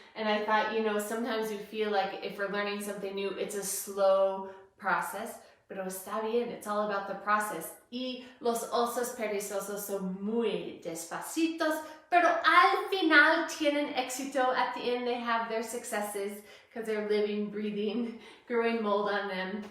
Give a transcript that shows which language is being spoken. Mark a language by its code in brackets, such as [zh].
[en] And I thought, you know, sometimes we feel like if we're learning something new, it's a slow process. [es] Pero está bien, [en] it's all about the process. [es] Y los osos perezosos son muy despacitos, pero al final tienen éxito. [en] At the end, they have their successes because they're living, breathing, growing mold on them.